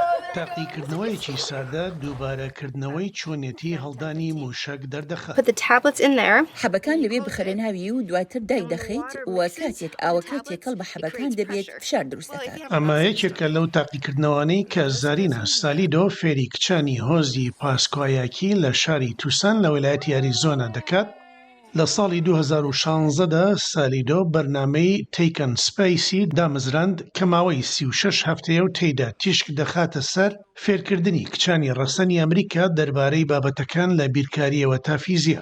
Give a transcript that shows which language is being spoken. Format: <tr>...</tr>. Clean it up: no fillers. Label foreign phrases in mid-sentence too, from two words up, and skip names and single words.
<ckb>تاقیکردنەوەیەکی سادە دووبارەکردنەوەی چۆنێتی هەڵدانی موشک دەردەخات.</ckb> <en>Put the tablets in there.</en> <ckb>حەبەکان لەوێ بخەرە ناوی و دواتر دای دەخەیت و کاتێک ئاوەکە تێکەڵ بە حەبەکان دەبێت فشار دروست دەکات. ئەمە یەکێکە لەو تاقیکردنەوەانەی کە زارینە سالیدۆ فێری کچانی هۆزی پاسکوایاکی لە شاری تووسان لە ویلایەتی ئەریزۆنا دەکات. لە ساڵی 2016دا سالیدۆ بەرنامەی تیکن سپیسی دامەزراند کە ماوەی 36 هەفتەیە و تێیدا تیشک دەخاتە سەر فێرکردنی کچانی ڕەسەنی ئەمریکا دەربارەی بابەتەکان لە بیرکاریەوە تا فیزیا.</ckb>